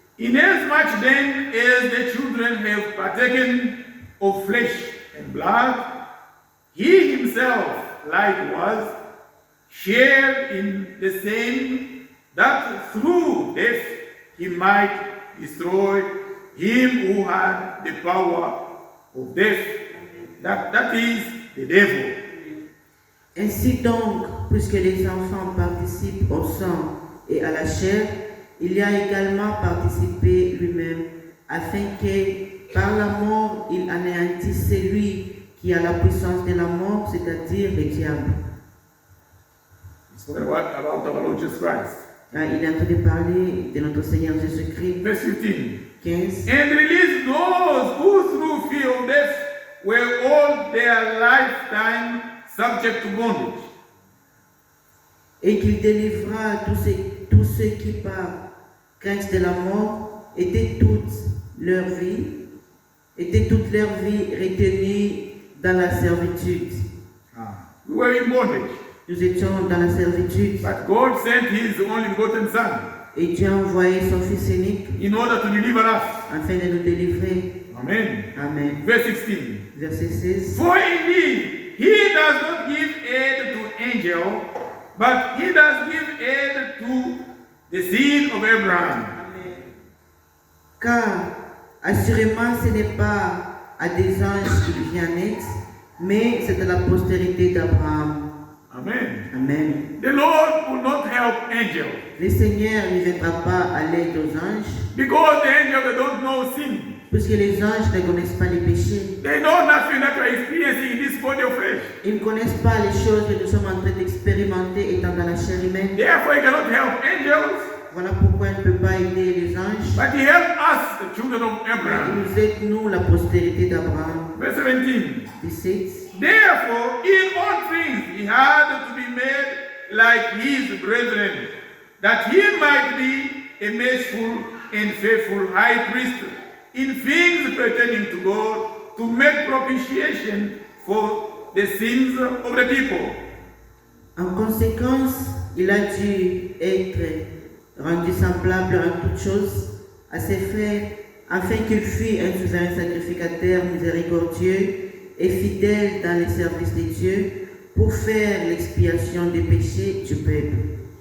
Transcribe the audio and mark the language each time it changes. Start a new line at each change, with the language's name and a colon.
English: Inasmuch then as the children have partaken of flesh and blood, he himself likewise shared in the same, that through death he might destroy him who had the power of death, that is the devil.
French: Ainsi donc, puisque les enfants participent au sang et à la chair, il y a également participé lui-même, afin que par la mort il anéantisse celui qui a la puissance de la mort, c'est-à-dire le diable.
English: It's about our Lord Jesus Christ.
French: Il est en train de parler de notre Seigneur Jésus-Christ.
English: Verse 15.
French: 15.
English: And release those who through fear of death were all their lifetime subject to bondage.
French: Et qu'il délivra tous ceux qui par crainte de la mort étaient toute leur vie retenus dans la servitude.
English: We were in bondage.
French: Nous étions dans la servitude.
English: But God sent His only begotten Son
French: Et Dieu a envoyé son Fils unique
English: in order to deliver us.
French: afin de nous délivrer. Amen. Amen.
English: Verse 16.
French: Verset 16.
English: For indeed, He does not give aid to angel, but He does give aid to the seed of Abraham.
French: Car assurément ce n'est pas à des anges qu'il vient en aide, mais c'est à la postérité d'Abraham. Amen. Amen.
English: The Lord will not help angels
French: Le Seigneur ne viendra pas à l'aide aux anges,
English: because the angels they don't know sin.
French: puisque les anges ne connaissent pas les péchés.
English: They know nothing that we are experiencing in this body of flesh.
French: Ils ne connaissent pas les choses que nous sommes en train d'expérimenter étant dans la chair humaine.
English: Therefore, He cannot help angels,
French: Voilà pourquoi il ne peut pas aider les anges.
English: but He helps us, the children of
French: Il
English: Abraham.
French: nous aide, nous, la postérité d'Abraham.
English: Verse 17.
French: 17.
English: Therefore, in all things He had to be made like His brethren, that He might be a merciful and faithful high priest in things pertaining to God, to make propitiation for the sins of the people.
French: En conséquence, il a dû être rendu semblable en toutes choses à ses frères, afin qu'il fût un souverain sacrificateur miséricordieux et fidèle dans les services de Dieu pour faire l'expiation des péchés du peuple.